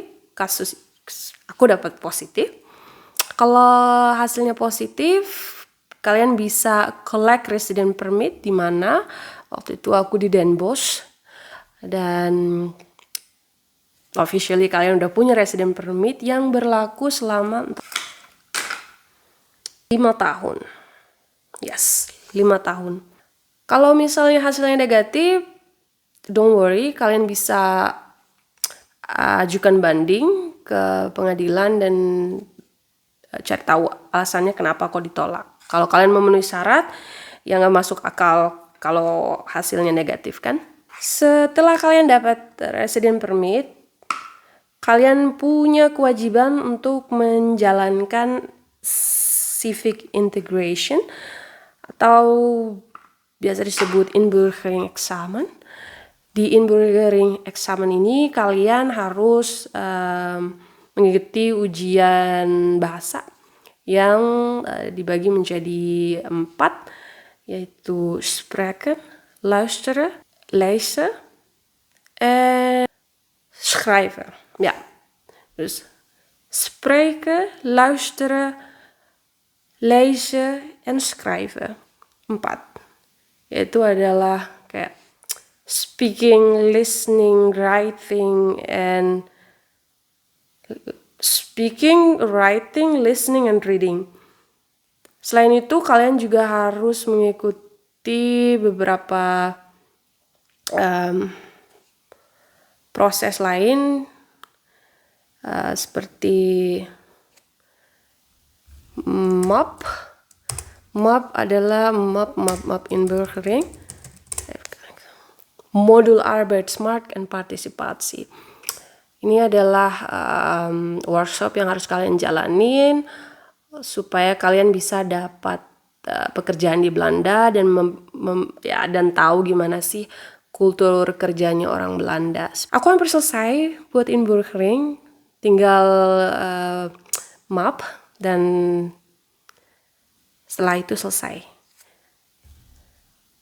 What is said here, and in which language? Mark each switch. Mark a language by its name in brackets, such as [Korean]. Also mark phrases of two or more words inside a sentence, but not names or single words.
[Indonesian] Kasus aku dapat positif. Kalau hasilnya positif, kalian bisa [English] collect resident permit [Indonesian] di mana waktu itu aku di Den Bosch, dan officially kalian udah punya [English] resident permit [Indonesian] yang berlaku selama 5 tahun. Yes, 5 tahun. Kalau misalnya hasilnya negatif, [English] don't worry, [Indonesian] kalian bisa ajukan banding ke pengadilan dan cari tahu alasannya kenapa kok ditolak. Kalau kalian memenuhi syarat, ya nggak masuk akal kalau hasilnya negatif kan. Setelah kalian dapat [English] resident permit, [Indonesian] kalian punya kewajiban untuk menjalankan [English] civic integration [Indonesian] atau biasa disebut [Dutch] inburgering examen. [Indonesian] Di [Dutch] inburgering examen [Indonesian] ini kalian harus mengikuti ujian bahasa yang dibagi menjadi 4, yaitu [Dutch] spreken, luisteren, lezen, en schrijven. Ja, dus spreken, luisteren, lezen, en schrijven. 4. [Indonesian] Yaitu adalah kayak [English] speaking, listening, writing, and speaking, writing, listening, and reading. [Indonesian] Selain itu, kalian juga harus mengikuti beberapa proses lain seperti MAP. MAP adalah MAP [Dutch] inburgering, modul arbeidsmarkt en partisipatie. [Indonesian] Ini adalah workshop yang harus kalian jalanin supaya kalian bisa dapat pekerjaan di Belanda dan dan tahu gimana sih kultur kerjanya orang Belanda. Aku hampir selesai buat inburgering, tinggal MAP, dan setelah itu selesai.